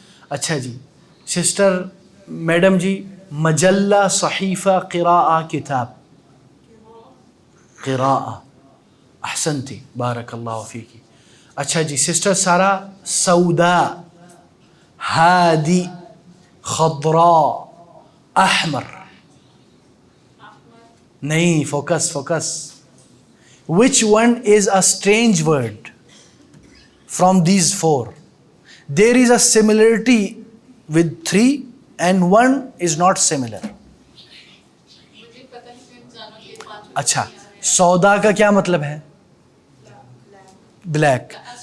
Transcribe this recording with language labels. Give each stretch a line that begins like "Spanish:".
Urdu: اچھا جی sister madam جی، مجلہ صحیفہ قراءہ کتاب. قراءہ.
Arabic: احسنتی بارک اللہ فیکی.
Urdu: اچھا جی سسٹر سارہ، سوداء، ہادی، خضراء، احمر. نہیں، focus.
English: Which one is a strange word from these four? There is a similarity with three and one is not similar.
Urdu: اچھا سودا کا کیا مطلب ہے؟ بلیک.